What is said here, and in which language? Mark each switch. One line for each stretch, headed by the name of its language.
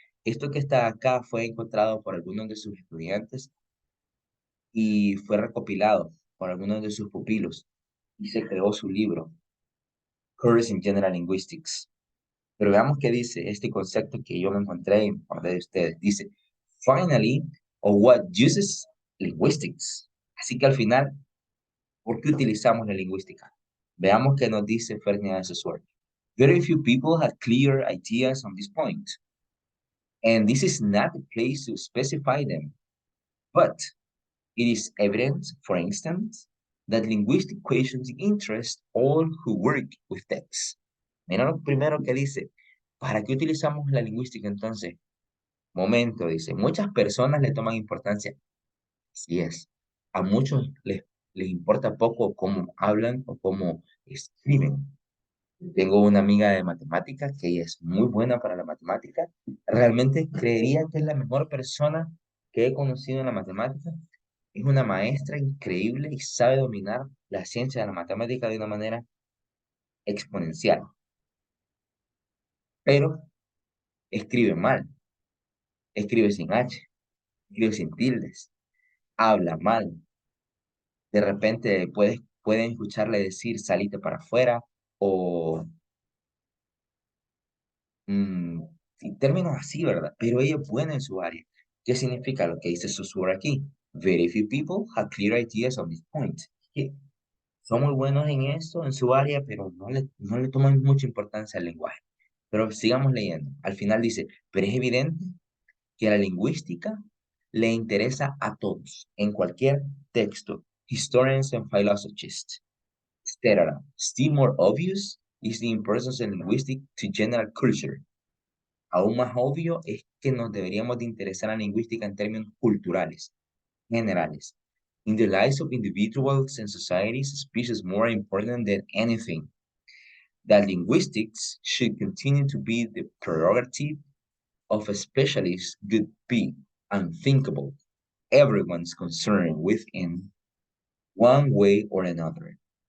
Spanish: Esto que está acá fue encontrado por algunos de sus estudiantes y fue recopilado por algunos de sus pupilos y se creó su libro, Course in General Linguistics. Pero veamos qué dice este concepto que yo me encontré en parte de ustedes.
English: Dice, finally, or what uses linguistics.
Spanish: Así que al final, ¿por qué utilizamos la lingüística? Veamos qué nos dice Ferdinand de Saussure.
English: Very few people have clear ideas on this point, and this is not the place to specify them. But it is evident, for instance, that linguistic questions interest all who work with text.
Spanish: Mira lo primero que dice. ¿Para qué utilizamos la lingüística entonces? Momento, dice. Muchas personas le toman importancia. Así es. A muchos les importa poco cómo hablan o cómo escriben. Tengo una amiga de matemáticas que ella es muy buena para la matemática. Realmente creería que es la mejor persona que he conocido en la matemática. Es una maestra increíble y sabe dominar la ciencia de la matemática de una manera exponencial. Pero escribe mal, escribe sin H, escribe sin tildes, habla mal. De repente pueden escucharle decir salite para afuera o mm, y términos así, ¿verdad? Pero ella es buena en su área. ¿Qué significa lo que dice Saussure aquí?
English: Very few people have clear ideas on this point.
Spanish: Que son muy buenos en esto, en su área, pero no le toman mucha importancia al lenguaje. Pero sigamos leyendo. Al final dice, pero es evidente que la lingüística le interesa a todos, en cualquier texto,
English: historians and philologists, etc. Still more obvious is the importance of linguistics to general culture.
Spanish: Aún más obvio es que nos deberíamos de interesar en la lingüística en términos culturales, generales.
English: In the lives of individuals and societies, speech is more important than anything. That linguistics should continue to be the prerogative of a specialist would be unthinkable. Everyone's concerned with in one way or another.